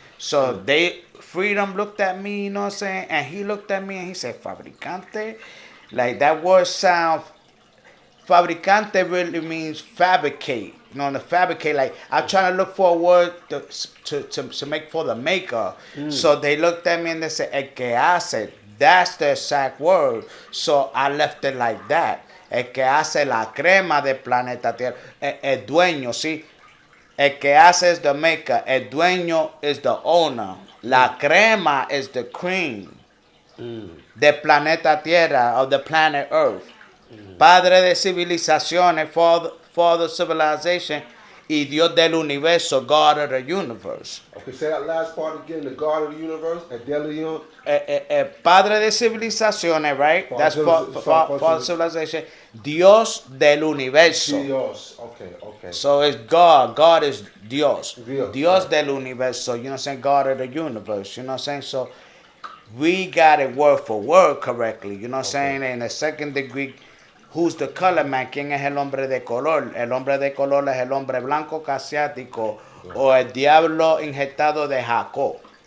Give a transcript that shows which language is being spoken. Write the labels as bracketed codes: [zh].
[en] So Freedom looked at me, you know what I'm saying, and he looked at me and he said, "Fabricante," like that word sound. Fabricante really means fabricate. The fabricate. Like I'm trying to look for a word to make for the maker. So they looked at me and they said, [es] "El que hace." [en] That's the exact word. So I left it like that. [es] El que hace la crema del planeta Tierra. El dueño, [en] see. [es] El que hace [en] is the maker. [es] El dueño [en] is the owner. [es] La crema [en] is the cream. [es] Del planeta Tierra, [en] of the planet Earth. [es] Padre de civilizaciones, [en] father of civilization, [es] y Dios del universo, [en] God of the universe. Okay, say that last part again. The God of the universe, Adelion. [es] Padre de civilizaciones, right? [en] That's father of civilization. [es] Dios del universo. Dios. Okay. [en] So it's God. God is Dios. [es] Dios del universo. [en] You know what I'm saying? God of the universe. You know what I'm saying? So we got it word for word correctly. You know what I'm saying? In the second degree, who's the color man? [es] ¿Quién es el hombre de color? El hombre de color es el hombre blanco casiático, o el diablo injetado de Jacob.